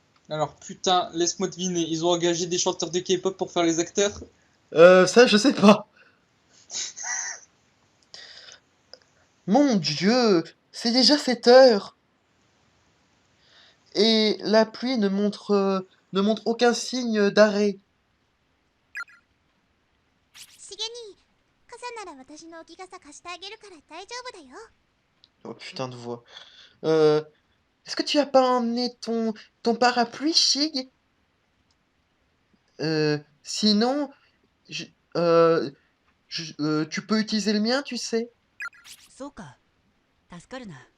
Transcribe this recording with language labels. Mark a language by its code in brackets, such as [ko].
[fr] Alors putain, laisse-moi deviner, ils ont engagé des chanteurs de K-pop pour faire les acteurs? Ça, je sais pas. Mon Dieu, c'est déjà 7 heures. Et la pluie ne montre aucun signe d'arrêt. [ja] しげに傘なら私の置き傘貸してあげるから大丈夫だよ。 [fr] Oh putain de voix. Euh, Est-ce que tu as pas emmené ton parapluie, Shig? Sinon, je- euh, tu peux utiliser le mien, tu sais. [ja] そうか助かるな